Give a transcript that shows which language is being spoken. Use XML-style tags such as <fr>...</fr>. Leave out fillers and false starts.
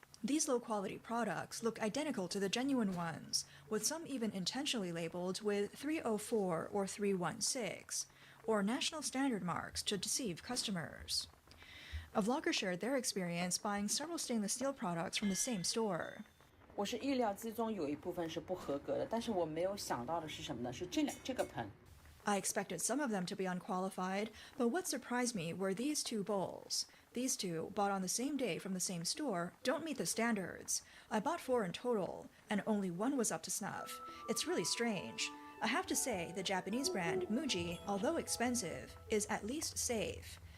<en>These low-quality products look identical to the genuine ones, with some even intentionally labeled with 304 or 316, or national standard marks to deceive customers. A vlogger shared their experience buying several stainless steel products from the same store.</en> <zh>我是意料之中有一部分是不合格的，但是我没有想到的是什么呢？是这个盆。</zh> <en>I expected some of them to be unqualified, but what surprised me were these 2 bowls. These 2, bought on the same day from the same store, don't meet the standards. I bought 4 in total, and only 1 was up to snuff. It's really strange. I have to say, the Japanese brand Muji, although expensive, is at least safe.</en>